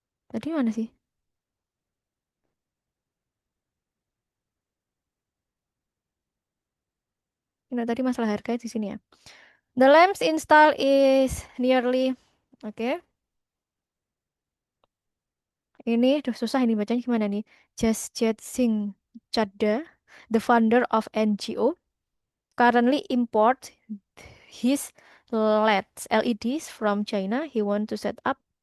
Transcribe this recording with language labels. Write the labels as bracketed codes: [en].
[id] Tadi mana sih? Ini tadi masalah harga di sini ya. [en] The lamps install is nearly oke. [id] Ini aduh susah ini bacanya gimana nih? [en] Jasjat Singh Chadha, the founder of NGO, currently import his LEDs from China. He want to set up.